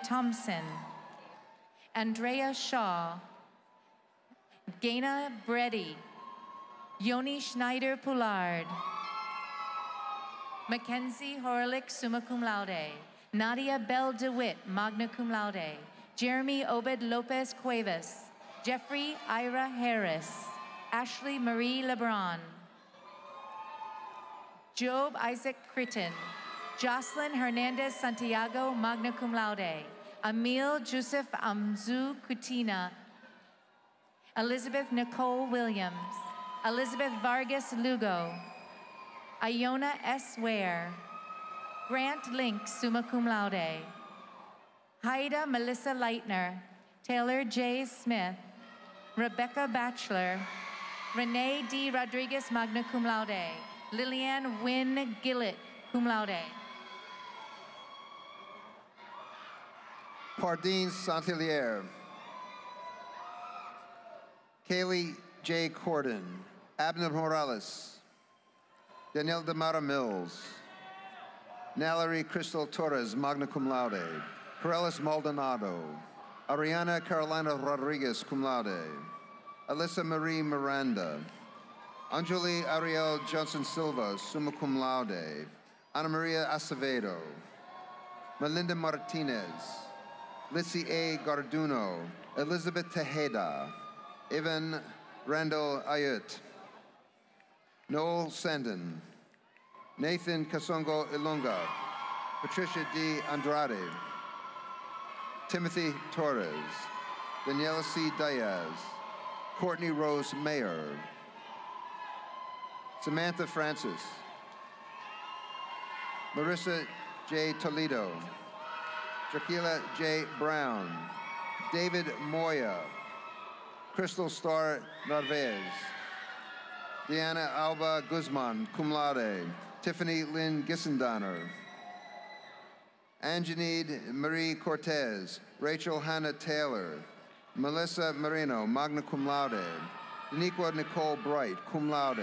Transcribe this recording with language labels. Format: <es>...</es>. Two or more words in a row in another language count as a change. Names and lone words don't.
<en>Thompson, Andrea Shaw, Gaina Bredy, Yoni Schneider Poulard, Mackenzie Horlick,</en> <la>summa cum laude,</la> <en>Nadia Bell DeWitt,</en> <la>magna cum laude.</la> <en>Jeremy Obed Lopez Cuevas. Jeffrey Ira Harris. Ashley Marie LeBron. Job Isaac Critton. Jocelyn Hernandez Santiago,</en> <la>magna cum laude.</la> <en>Emil Joseph Amzu Kutina. Elizabeth Nicole Williams. Elizabeth Vargas Lugo. Iona S. Ware. Grant Link,</en> <la>summa cum laude.</la> <en>Haida Melissa Leitner. Taylor J. Smith. Rebecca Batchelor. Renee D. Rodriguez,</en> <la>magna cum laude.</la> <en>Lillian Wynn Gillett,</en> <la>cum laude.</la> <en>Pardine Saint-Hilaire. Kaylee J. Corden. Abner Morales. Danielle Demara Mills. Nallery Crystal Torres,</en> <la>magna cum laude.</la> <en>Corellis Maldonado. Ariana Carolina Rodriguez,</en> <la>cum laude.</la> <en>Alyssa Marie Miranda. Anjali Ariel Johnson Silva,</en> <la>summa cum laude.</la> <en>Ana Maria Acevedo. Melinda Martinez. Lissy A. Garduno. Elizabeth Tejeda. Evan Randall Ayut. Noel Sandin. Nathan Kasongo Ilunga. Patricia D. Andrade. Timothy Torres. Daniela C. Diaz. Courtney Rose Mayer. Samantha Francis. Marissa J. Toledo. Jaquila J. Brown. David Moya. Crystal Star Narvaez. Deanna Alba Guzman,</en> <la>cum laude.</la> <en>Tiffany Lynn Gissendoner. Anjanide Marie Cortez. Rachel Hannah Taylor. Melissa Marino,</en> <la>magna cum laude.</la> <en>Daniqua Nicole Bright,</en> <la>cum laude.</la>